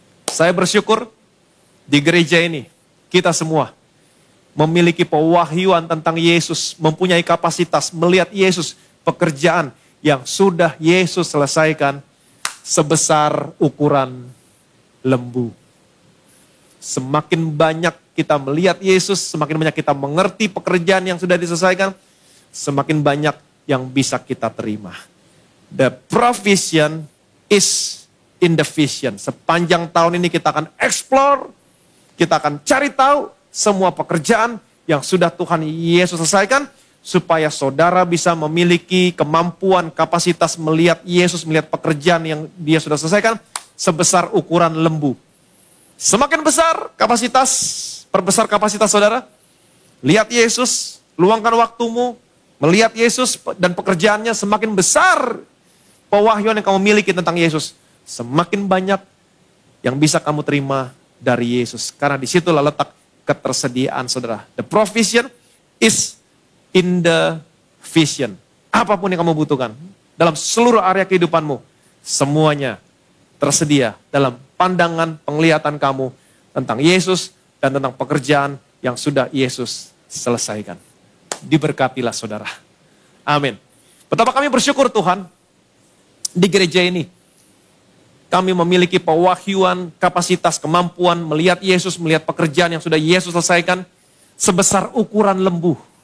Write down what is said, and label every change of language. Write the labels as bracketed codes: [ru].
[id] Saya bersyukur di gereja ini, kita semua memiliki pewahyuan tentang Yesus, mempunyai kapasitas melihat Yesus, pekerjaan yang sudah Yesus selesaikan sebesar ukuran lembu. Semakin banyak kita melihat Yesus, semakin banyak kita mengerti pekerjaan yang sudah diselesaikan, semakin banyak yang bisa kita terima. [en] The provision is in the vision. [id] Sepanjang tahun ini kita akan explore, kita akan cari tahu semua pekerjaan yang sudah Tuhan Yesus selesaikan, supaya saudara bisa memiliki kemampuan, kapasitas melihat Yesus, melihat pekerjaan yang dia sudah selesaikan, sebesar ukuran lembu. Semakin besar kapasitas, perbesar kapasitas saudara. Lihat Yesus, luangkan waktumu, melihat Yesus dan pekerjaannya, semakin besar pewahyuan yang kamu miliki tentang Yesus, semakin banyak yang bisa kamu terima dari Yesus. Karena disitulah letak ketersediaan saudara. [en] The provision is in the vision. [id] Apapun yang kamu butuhkan dalam seluruh area kehidupanmu, semuanya tersedia dalam pandangan penglihatan kamu tentang Yesus dan tentang pekerjaan yang sudah Yesus selesaikan. Diberkatilah saudara. Amin. Betapa kami bersyukur Tuhan, di gereja ini kami memiliki pewahyuan, kapasitas, kemampuan melihat Yesus, melihat pekerjaan yang sudah Yesus selesaikan sebesar ukuran lembu.